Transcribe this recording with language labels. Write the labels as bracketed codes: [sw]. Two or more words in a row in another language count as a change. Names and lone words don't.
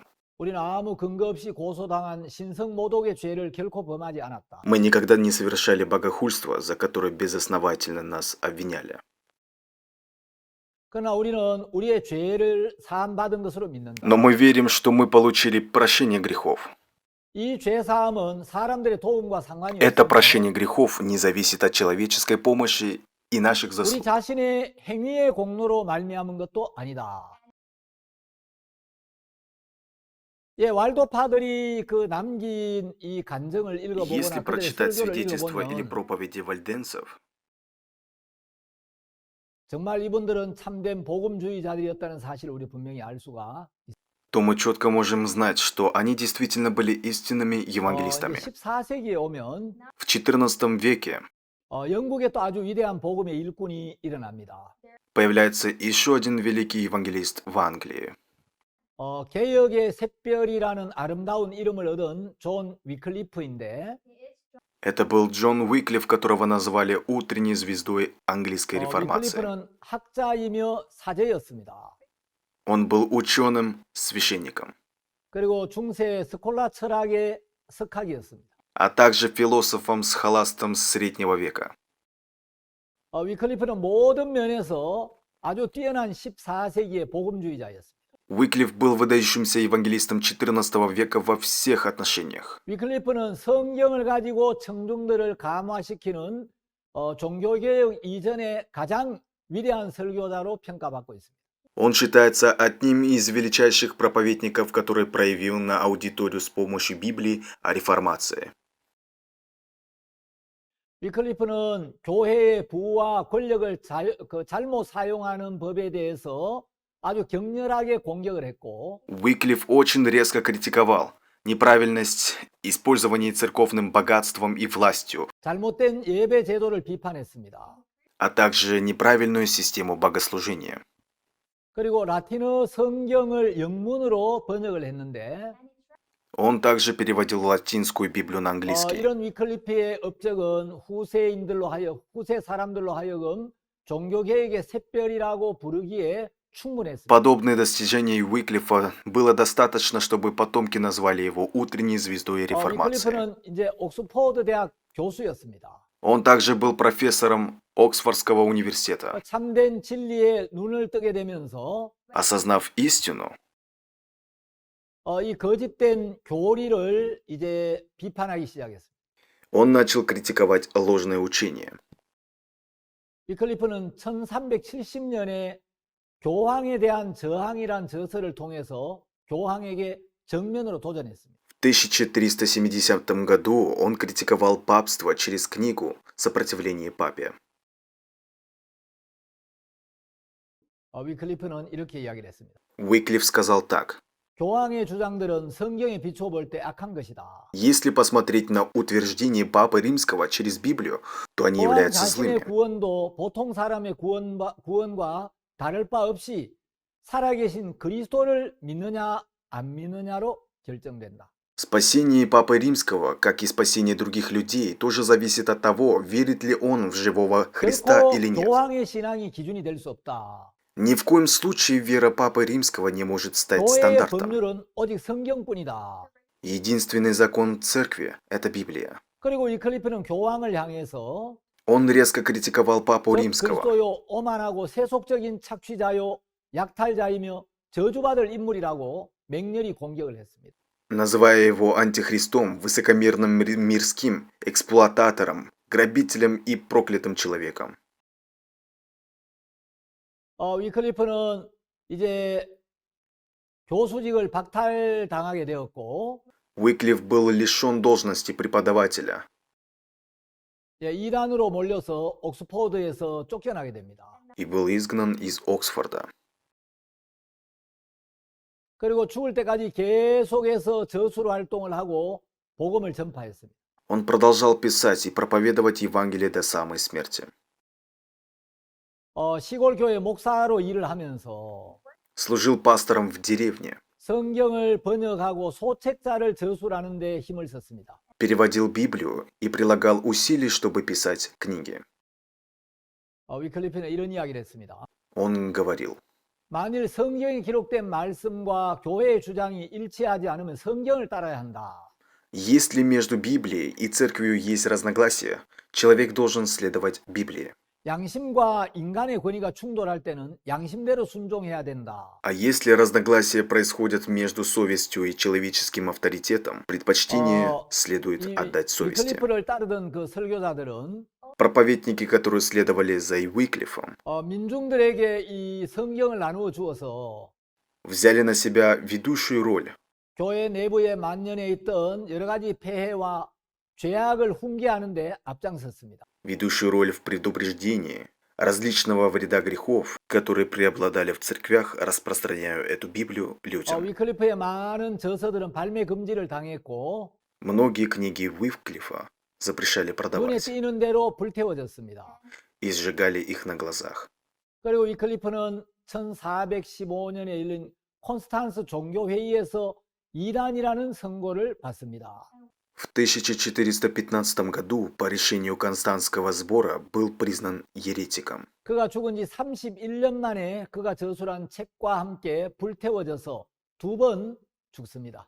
[ko] 우리는 아무 근거 없이 고소당한 신성모독의 죄를 결코 범하지 않았다. [ru] Мы никогда не совершали богохульство, за которое безосновательно нас обвиняли. [ko] 그러나 우리는 우리의 죄를 사함받은 것으로 믿는다. [ru] Но мы верим, что мы получили прощение грехов. [ko] 이 죄사함은 사람들의 도움과 상관이 [ru] Это [ko] 없으며 [ru] прощение грехов не зависит от человеческой помощи и наших [ko] 우리 [ru] заслуг. [ko] 자신의 행위의 공로로 말미암은 것도 아니다. 예, 왈도파들이 그 남긴 이 간증을 [ru] Если [ko] 읽어보거나 그들의 [ru] прочитать [ko] 설교를 [ru] свидетельства или [ko] 읽어보면 [ru] проповеди вальденцев, [ko] 정말 이분들은 참된 복음주의자들이었다는 사실을 우리 분명히 알 수가 있습니다. [ru] то мы четко можем знать, что они действительно были истинными [ko] 이제 [ru] евангелистами. [ko] 14세기에 오면 [ru] В XIV веке [ko] 영국에 또 아주 위대한 복음의 일꾼이 일어납니다. [ru] появляется еще один великий евангелист в Англии. [ko] 개혁의 샛별이라는 아름다운 이름을 얻은 존 위클리프인데 [ru] Это был Джон Уиклиф, которого назвали утренней звездой английской реформации. [ko] 위클리프는 학자이며 사제였습니다. [ru] Он был ученым, священником, [ko] 그리고 중세 스콜라 철학의 석학이었습니다. [ru] а также философом-схоластом среднего века. [ko] 위클리프는 모든 면에서 아주 뛰어난 14세기의 복음주의자였습니다. [ru] Уиклиф был выдающимся евангелистом XIV века во всех отношениях. [ko] 위클리프는 성경을 가지고 청중들을 감화시키는 종교개혁 이전의 가장 위대한 설교자로 평가받고 있습니다. [ru] Он считается одним из величайших проповедников, который проявил на аудиторию с помощью Библии о реформации. [ko] 위클리프는 교회의 부와 권력을 잘못 사용하는 법에 대해서 아주 격렬하게 공격을 했고 [ru] Уиклиф очень резко критиковал неправильность использования церковным богатством и властью, [ko] 잘못된 예배 제도를 비판했습니다. [ru] а также неправильную систему богослужения. [ko] 그리고 라틴어 성경을 영문으로 번역을 했는데 [ru] Он также переводил латинскую Библию на английский. [ko] 이런 위클리프의 업적은 후세 사람들로 하여금 종교개혁의 샛별이라고 부르기에 충분했습니다. [ru] Подобные достижения Уиклифа было достаточно, чтобы потомки назвали его утренней звездой реформации. [ko] 위클리프는 이제 옥스퍼드 대학 교수였습니다. [ru] Он также был профессором Оксфордского университета. [ko] 참된 진리에 눈을 뜨게 되면서 [ru] Осознав истину, [ko] 이 거짓된 교리를 이제 비판하기 시작했습니다. [ru] он начал критиковать ложное учение. [ko] 위클리프는 1370년에 교황에 대한 저항이란 저서를 통해서 교황에게 정면으로 도전했습니다. [ru] В 1370 году он критиковал папство через книгу «Сопротивление папе». [ko] 위클리프는 이렇게 이야기를 했습니다. [ru] Уиклиф сказал так: [ko] 교황의 주장들은 성경에 비추어 볼 때 악한 것이다. [ru] «Если посмотреть на утверждение Папы Римского через Библию, то они [ko] 교황 [ru] являются [ko] 자신의 [ru] злыми. [ko] 구원도 보통 사람의 구원과 다를 바 없이 살아계신 그리스도를 믿느냐 안 믿느냐로 결정된다. [ru] Спасение Папы Римского, как и спасение других людей, тоже зависит от того, верит ли он в живого Христа [ko] 결코 [ru] или нет. [ko] 교황의 신앙이 기준이 될 수 없다. [ru] Ни в коем случае вера Папы Римского не может стать [ko] 교회의 [ru] стандартом. [ko] 법률은 오직 성경뿐이다. [ru] Единственный закон церкви – это Библия. [ko] 그리고 위클리프는 교황을 향해서 [ru] Он резко критиковал Папу Римского, [ko] 그리스도요 오만하고 세속적인 착취자요 약탈자이며 저주받을 인물이라고 맹렬히 공격을 했습니다. [ru] называя его антихристом, высокомерным мирским, эксплуататором, грабителем и проклятым человеком. [ko] 위클리프는 이제 교수직을 박탈당하게 되었고 [ru] Уиклиф был лишен должности преподавателя. [ko] 이단으로 몰려서 옥스퍼드에서 쫓겨나게 됩니다. [ru] И был изгнан из Оксфорда. [ko] 그리고 죽을 때까지 계속해서 저수로 활동을 하고 복음을 전파했습니다. [ru] Он продолжал писать и проповедовать Евангелие до самой смерти. [ko] 시골 교회 목사로 일을 하면서 [ru] Служил пастором в деревне. [ko] 성경을 번역하고 소책자를 저술하는 데 힘을 썼습니다. [ru] Переводил Библию и прилагал усилий, чтобы писать книги. [ko] 위클리프는 이런 이야기를 했습니다. [ru] Он говорил: [ko] 만일 성경에 기록된 말씀과 교회의 주장이 일치하지 않으면 성경을 따라야 한다. [ru] если между Библией и церковью есть разногласия, человек должен следовать Библии. [ko] 양심과 인간의 권위가 충돌할 때는 양심대로 순종해야 된다. [ru] А если разногласия происходят между совестью и человеческим авторитетом, предпочтение следует [ko] 이 [ru] отдать совести. [ko] 위클리프를 따르던 그 설교자들은 [ru] Проповедники, которые следовали за Уиклифом, [ko] 민중들에게 이 성경을 나누어 주어서 [ru] взяли на себя ведущую роль. [ko] 교회 내부에 만연해 있던 여러 가지 폐해와 죄악을 훈계하는 데 앞장섰습니다. [ru] Ведущую роль в предупреждении различного вреда грехов, которые преобладали в церквях, распространяя эту Библию людям. [ko] 위클리프의 많은 저서들은 발매 금지를 당했고 [ru] Многие книги Уиклифа запрещали [ko] 눈에 [ru] продавать [ko] 띄는 대로 불태워졌습니다. [ru] и сжигали их на глазах. [ko] 그리고 위클리프는 1415년에 열린 콘스탄스 종교회의에서 이단이라는 선고를 받습니다. [ru] В 1415 году по решению Константского сбора был признан еретиком. [ko] 그가 죽은 지 31년 만에 그가 저술한 책과 함께 불태워져서 2번 죽습니다.